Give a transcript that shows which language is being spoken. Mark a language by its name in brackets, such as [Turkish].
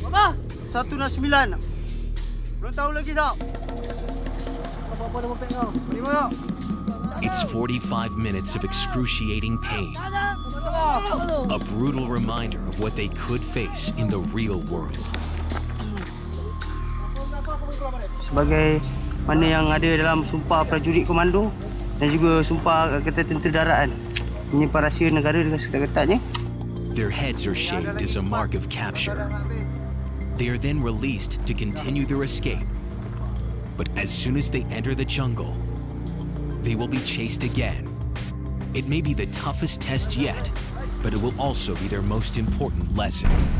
[Malay] Apa? 109. Belum tahu lagi tak? Apa-apa dah berpek kau. Terima tak? [English] It's 45 minutes of excruciating pain. A brutal reminder of what they could face in the real world. [Malay] Sebagai mana yang ada dalam sumpah prajurit komando dan juga sumpah Angkatan Tentera Darat kan. menyimpan rahsia negara dengan seketat-ketatnya. [English] Their heads are shaved as a mark of capture. They are then released to continue their escape. But as soon as they enter the jungle, they will be chased again. It may be the toughest test yet, but it will also be their most important lesson.